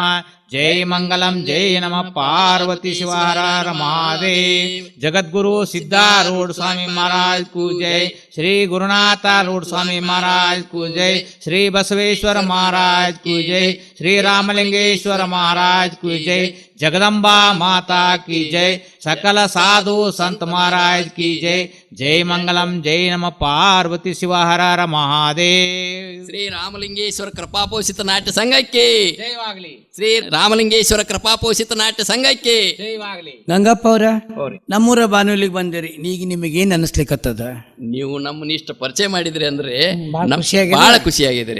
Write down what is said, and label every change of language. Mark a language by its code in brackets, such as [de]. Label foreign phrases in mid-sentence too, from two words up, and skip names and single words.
[hi] जय मंगलम जय नमः पार्वती शिवार महादेव. जगद्गुरु सिद्धारूढ स्वामी महाराज कू जय. श्री गुरुनाथ रूढ स्वामी महाराज कू जय. श्री बसवेश्वर महाराज कू जय. श्री रामलिंगेश्वर महाराज कू जय. जगदम्बा माता की जय. सकल साधु संत महाराज की जय. जय मंगलम जय नमः पार्वती शिव हर हर महादेव. [kn] ಶ್ರೀ ರಾಮಲಿಂಗೇಶ್ವರ ಕೃಪಾಪೋಷಿತ ನಾಟ್ಯ ಸಂಘಕ್ಕೆ ಜಯವಾಗಲಿ, ಶ್ರೀ ರಾಮಲಿಂಗೇಶ್ವರ ಕೃಪಾಪೋಷಿತ ನಾಟ್ಯ ಸಂಘಕ್ಕೆ ಜಯವಾಗಲಿ. ಗಂಗಪ್ಪ ಅವ್ರ ನಮ್ಮೂರ ಬಾನುಲಿಗೆ ಬಂದಿರಿ, ಈಗ ನಿಮಗೇನ್ ಅನಿಸ್ಲಿಕ್ಕತ್ತದ? ನೀವು ನಮ್ಮನ್ನ ಇಷ್ಟ ಪರಿಚಯ ಮಾಡಿದ್ರಿ ಅಂದ್ರೆ ಬಹಳ ನಮ್ ಖುಷಿಯಾಗಿದೆ. ಬಹಳ ಖುಷಿಯಾಗಿದ್ರಿ.